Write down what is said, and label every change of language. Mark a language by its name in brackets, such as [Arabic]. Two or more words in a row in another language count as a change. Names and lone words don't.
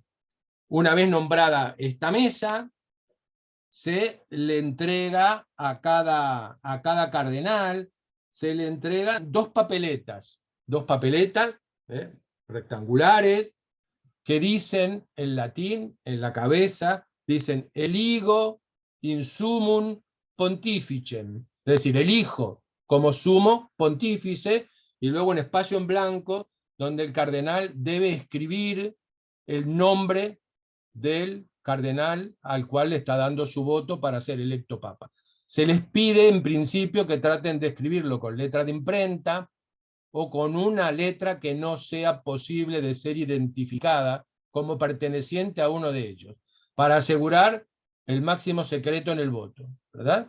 [Spanish] Una vez nombrada esta mesa, se le entrega a cada cardenal, se le entregan 2 papeletas, rectangulares, que dicen en latín, en la cabeza, dicen [Latin] eligo in sumum pontificem, [Spanish] es decir, elijo como sumo pontífice, y luego un espacio en blanco donde el cardenal debe escribir el nombre del cardenal al cual le está dando su voto para ser electo papa. Se les pide en principio que traten de escribirlo con letra de imprenta o con una letra que no sea posible de ser identificada como perteneciente a uno de ellos, para asegurar el máximo secreto en el voto, ¿verdad?